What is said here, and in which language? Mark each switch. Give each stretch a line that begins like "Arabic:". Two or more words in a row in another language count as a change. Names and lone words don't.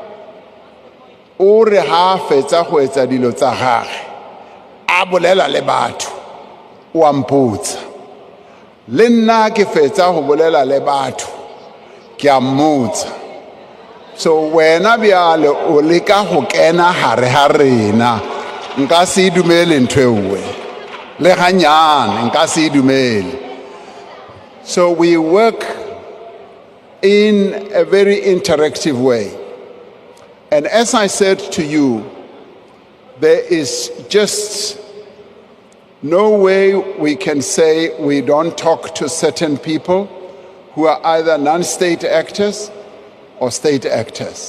Southern Sotho: o re ha fetsa go etsa dilo tsa gagwe a bolela le batho o amputsa le nna ke fetsa go bolela le batho ke a mmotsa. So wena bjale o leka go kena hare ha rena nka se dumele ntho ewe le ganyane nka se dumele.
English: So we work in a very interactive way, and as I said to you, there is just no way we can say we don't talk to certain people who are either non-state actors or state actors.